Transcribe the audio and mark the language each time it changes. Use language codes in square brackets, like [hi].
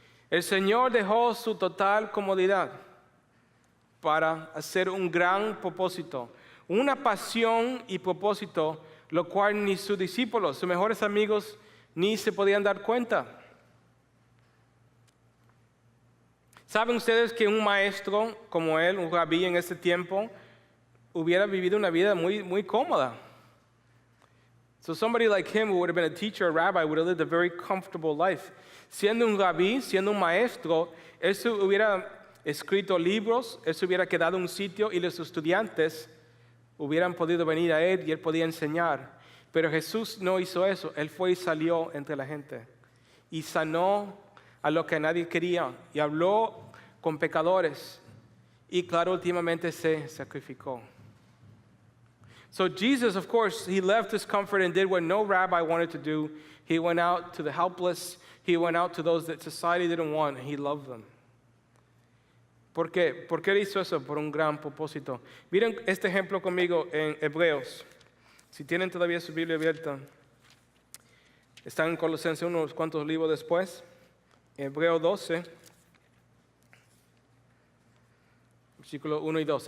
[es] El Señor dejó su total comodidad para hacer un gran propósito, una pasión y propósito, lo cual ni sus discípulos, sus mejores amigos, ni se podían dar cuenta. ¿Saben ustedes que un maestro como él, un rabí en ese tiempo, hubiera vivido una vida muy, muy cómoda? [en] So somebody like him who would have been a teacher, a rabbi, would have lived a very comfortable life. [es] Siendo un rabí, siendo un maestro, él se hubiera escrito libros, él se hubiera quedado en un sitio y los estudiantes hubieran podido venir a él y él podía enseñar. Pero Jesús no hizo eso. Él fue y salió entre la gente y sanó a lo que nadie quería y habló con pecadores y claro, últimamente se sacrificó. [en] So Jesus, of course, he left his comfort and did what no rabbi wanted to do. He went out to the helpless. He went out to those that society didn't want, and he loved them. [es] ¿Por qué? ¿Por qué hizo eso? Por un gran propósito. Miren este ejemplo conmigo en Hebreos. Si tienen todavía su Biblia abierta, están en Colosenses unos cuantos libros después. Hebreo 12, versículos 1 y 2.